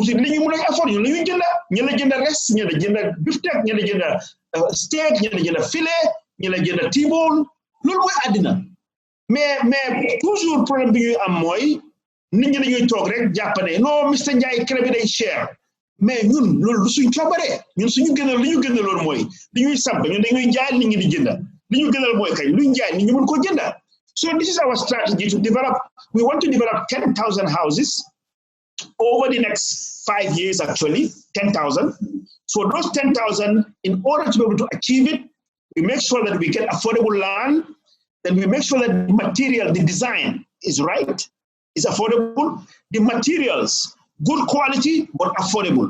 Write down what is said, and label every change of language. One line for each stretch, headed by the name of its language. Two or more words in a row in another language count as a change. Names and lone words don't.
Wolof: si li ñu mën a afford ñu la ñuy jënda ñi la jënda res ñi la jënda beefsteak ñi la jënda steak ñi la jënda filet ñi la jënda T-bone loolu mooy àddina mais toujours problème bi ñuy am mooy nit ñi dañuy toog rek jàpp ne non Mr Ndiaye crème bi day cher mais ñun loolu du suñ coobaree ñun suñu gënal li ñu gënal loolu mooy li ñuy samp ñun dañuy jaay nit ñi di jënda li ñu gënal mooy kañ luñ jaay nit ñi mën ko jënda.
English: So this is our strategy to develop. We want to develop 10,000 houses over the next 5 years, actually, 10,000. So those 10,000, in order to be able to achieve it, we make sure that we get affordable land, then we make sure that the material, the design is right, is affordable, the materials, good quality, but affordable.